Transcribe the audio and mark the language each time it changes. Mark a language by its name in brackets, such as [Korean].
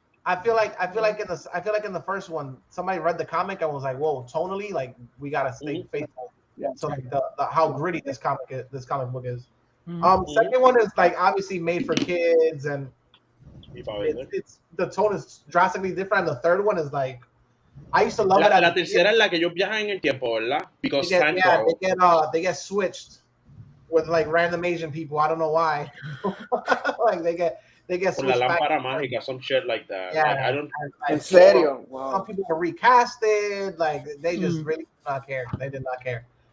[English] I feel like in the first one, somebody read the comic and was like, "Whoa, tonally, like we gotta stay faithful." Yeah. So like the how gritty this comic book is. Mhm. Second one is like obviously made for kids, and [Spanish] Y pa' vender. [English] it's the tone is drastically different. And the third one is like, I used to love it. [Spanish] La tercera es la que ellos viajan en el tiempo, ¿verdad? [English] Because time travel. They get switched with like random Asian people. I don't know why. Like they get [Spanish] Con la [English] switched back. [Spanish] lámpara mágica, [English] some shit like that. Yeah. Like, I don't. [Spanish] En serio, wow. [English] Some people were recasted. Like they just Mm. really did not care. They did not care.